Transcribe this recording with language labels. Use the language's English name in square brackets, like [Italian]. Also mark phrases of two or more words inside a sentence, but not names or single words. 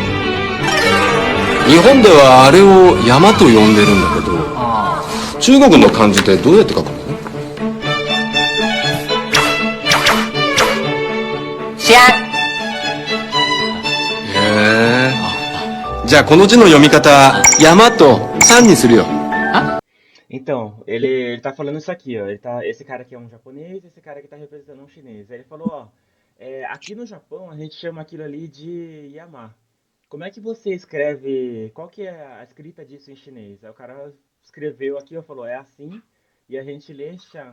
[Japanese] 日本ではあれを山と呼んでるんだけど、中国の漢字ってどうやって書くの？知らん。へえ。じゃあこの字の読み方、山と山にするよ。 [Portuguese] Então, ele tá falando isso aqui, ó. Esse cara aqui é um japonês, esse cara aqui tá representando um chinês. Aí ele falou, ó, aqui no Japão a gente chama aquilo ali de Yama. Como é que você escreve, qual que é a escrita disso em chinês? Aí o cara escreveu aqui, ó, falou, é assim, e a gente lê Shan.